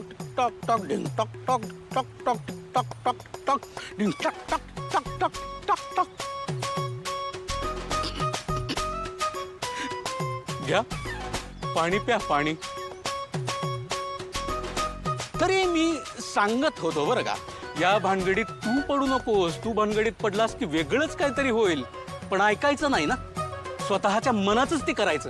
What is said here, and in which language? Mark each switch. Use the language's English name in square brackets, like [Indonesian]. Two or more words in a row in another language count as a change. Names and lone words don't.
[Marathi] tock tock ding tock tock tock tock tock tock tock ding tock tock tock tock tock tock घ्या पाणी प्या पाणी। तरी मी सांगत होतो बरं का, या भानगडीत तू पडू नकोस। तू भानगडीत पडलास की वेगळंच काहीतरी होईल, पण ऐकायचं नाही ना, स्वतःच्या मनाचंच ते करायचं।